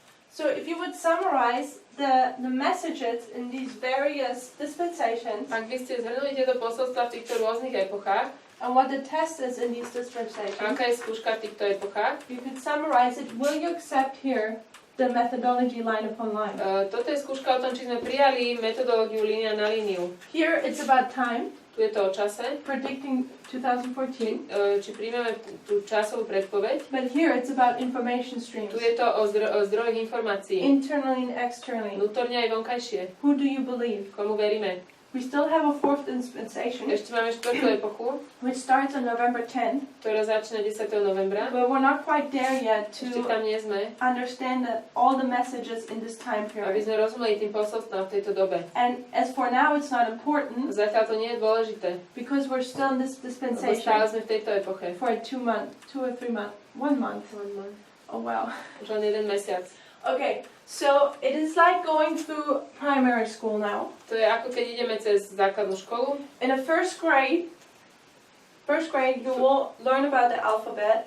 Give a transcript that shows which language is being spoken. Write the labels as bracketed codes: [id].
[en] So if you would summarize the messages in these various dispensations [sk] Ak by ste zhrnuli tieto posolstvá v týchto rôznych epochách, [en] and what the test is in these [sk] a [en] dispensations, [sk] aká je skúška v týchto epochách, [en] you could summarize it. Will you accept here the methodology line upon line. [sk] Toto je skúška o tom, či sme prijali metodológiu línia na líniu. [en] Here it's about time, [sk] Tu je to o čase, [en] predicting 2014. [sk] či príjmeme tú časovú predpoveď. [en] But here it's about information streams, [sk] Tu je to o zdrojoch informácií. [en] internally and externally. [sk] Vnútorne aj vonkajšie. [en] Who do you believe? [sk] Komu veríme? [en] We still have a fourth dispensation, [sk] Ešte máme štvrtú epochu, [en] which starts on November 10, [sk] ktorá začína 10. novembra. [en] but we're not quite there yet [sk] Ešte [en] to [sk] tam nie sme, [en] understand all the messages in this time [sk] aby [en] period. [sk] sme rozumeli tým posolstvám v tejto dobe. [en] And as for now, it's not important [sk] Zatiaľ to nie je dôležité, [en] because we're still in this [sk] lebo [en] dispensation [sk] stále sme v tejto epoche. [en] for 2 months, 2 or 3 months, 1 month. Oh wow. [sk] Už len jeden mesiac. [en] Okay, so it is like going through primary school now. [sk] To je ako keď ideme cez základnú školu. [en] In the first grade, you will learn about the alphabet,